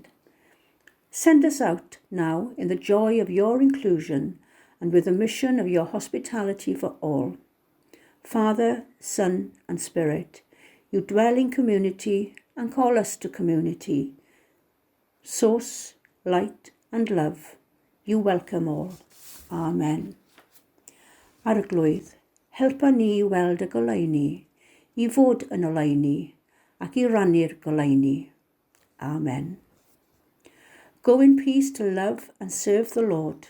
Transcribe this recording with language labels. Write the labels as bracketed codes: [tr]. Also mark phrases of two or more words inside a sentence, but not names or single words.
[en] Send us out now in the joy of your inclusion and with the mission of your hospitality for all. Father, Son, and Spirit, you dwell in community and call us to community. Source, light, and love, you welcome all. Amen. [cy] Arglwydd, helpa ni i weld y goleuni, i fod yn oleuni, ac i rannu'r goleuni. Amen. [en] Go in peace to love and serve the Lord.